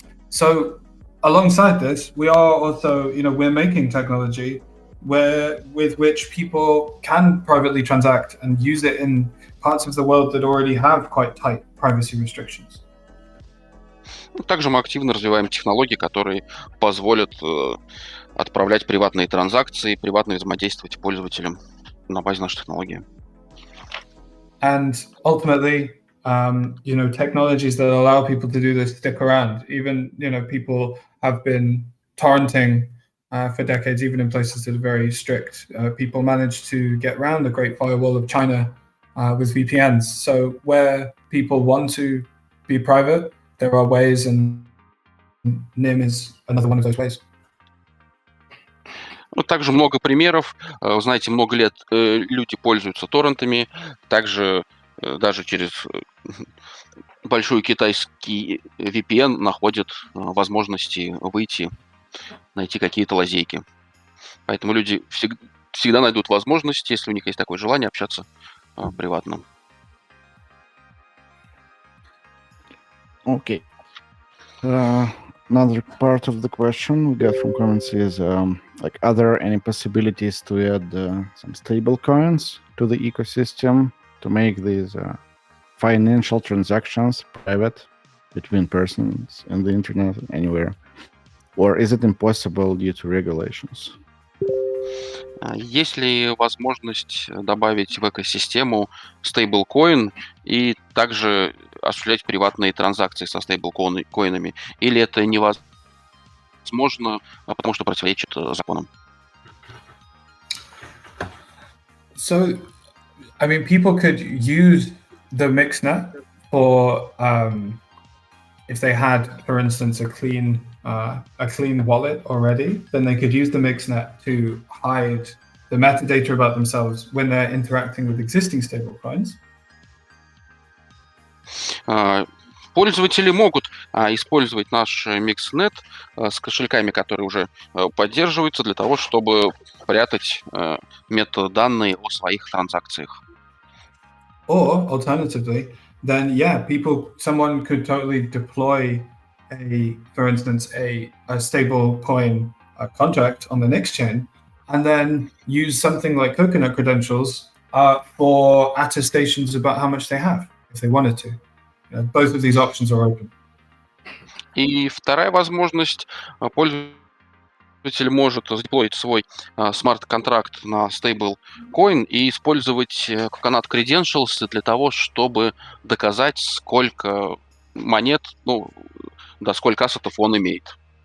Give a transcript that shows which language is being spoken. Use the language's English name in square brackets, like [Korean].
[English] So alongside this, we are also, we're making technology with which people can privately transact and use it in parts of the world that already have quite tight privacy restrictions. [Russian] Также мы активно развиваем технологии, которые позволят отправлять приватные транзакции, приватно взаимодействовать пользователям на базе нашей технологии. [English] And ultimately, technologies that allow people to do this stick around. Even, people have been torrenting for decades, even in places that are very strict. People manage to get around the Great Firewall of China with VPNs. So where people want to be private, there are ways, and Nym is another one of those ways. [Russian] Также много примеров. Знаете, много лет люди пользуются торрентами. Также даже через большой китайский VPN находят возможности выйти, найти какие-то лазейки. Поэтому люди всегда найдут возможность, если у них есть такое желание, общаться приватно. [English] Okay. Another part of the question we got from comments is are there any possibilities to add some stable coins to the ecosystem to make these financial transactions private between persons in the internet anywhere? Or is it impossible due to regulations? [Russian] Есть ли возможность добавить в экосистему стейблкоин и также осуществлять приватные транзакции со стейблкоинами? Или это невозможно, потому что противоречит законам? [English] So, people could use the mixnet for if they had, for instance, a clean wallet already, then they could use the mixnet to hide the metadata about themselves when they're interacting with existing stablecoins. [Russian] Пользователи могут использовать наш микснет с кошельками, которые уже поддерживаются, для того, чтобы прятать метаданные о своих транзакциях. [English] Or alternatively, then someone could totally deploy for instance, a stable coin contract on the next chain, and then use something like coconut credentials for attestations about how much they have, if they wanted to. Both of these options are open. [Russian] И вторая возможность, пользователь может задеплоить свой смарт-контракт на стейблкоин и использовать coconut credentials для того, чтобы доказать, сколько монет, сколько ассетов он имеет.